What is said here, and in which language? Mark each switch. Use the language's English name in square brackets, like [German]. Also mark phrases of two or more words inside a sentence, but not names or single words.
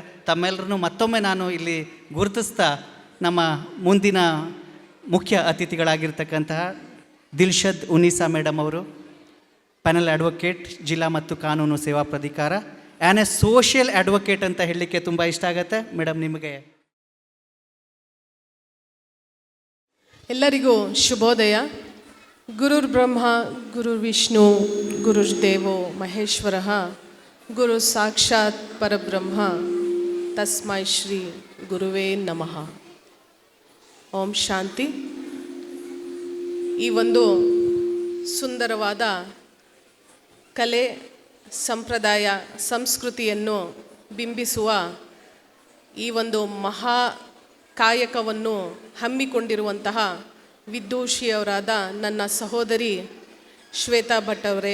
[Kannada] ತಮ್ಮೆಲ್ಲರನ್ನು ಮತ್ತೊಮ್ಮೆ ನಾನು ಇಲ್ಲಿ ಗುರುತಿಸ್ತಾ, ನಮ್ಮ ಮುಂದಿನ ಮುಖ್ಯ ಅತಿಥಿಗಳಾಗಿರ್ತಕ್ಕಂತಹ ದಿಲ್ಶದ್ ಉನ್ನೀಸಾ ಮೇಡಮ್ ಅವರು, [English] panel advocate, [Kannada] ಜಿಲ್ಲಾ ಮತ್ತು ಕಾನೂನು ಸೇವಾ ಪ್ರಾಧಿಕಾರ, [English] and a social advocate [Kannada] ಅಂತ ಹೇಳಲಿಕ್ಕೆ ತುಂಬ ಇಷ್ಟ ಆಗುತ್ತೆ. ಮೇಡಮ್, ನಿಮಗೆ. ಎಲ್ಲರಿಗೂ ಶುಭೋದಯ. [Sanskrit] ಗುರುರ್ ಬ್ರಹ್ಮ ಗುರುರ್ ವಿಷ್ಣು ಗುರುರ್ ದೇವೋ ಮಹೇಶ್ವರ ಗುರು ಸಾಕ್ಷಾತ್ ಪರಬ್ರಹ್ಮ ತಸ್ಮೈ ಶ್ರೀ ಗುರುವೇ ನಮಃ. ಓಂ ಶಾಂತಿ. [Kannada] ಈ ಒಂದು ಸುಂದರವಾದ ಕಲೆ, ಸಂಪ್ರದಾಯ, ಸಂಸ್ಕೃತಿಯನ್ನು ಬಿಂಬಿಸುವ ಈ ಒಂದು ಮಹಾ ಕಾಯಕವನ್ನು ಹಮ್ಮಿಕೊಂಡಿರುವಂತಹ ವಿದೂಷಿಯವರಾದ ನನ್ನ ಸಹೋದರಿ ಶ್ವೇತಾ ಭಟ್ ಅವರೇ,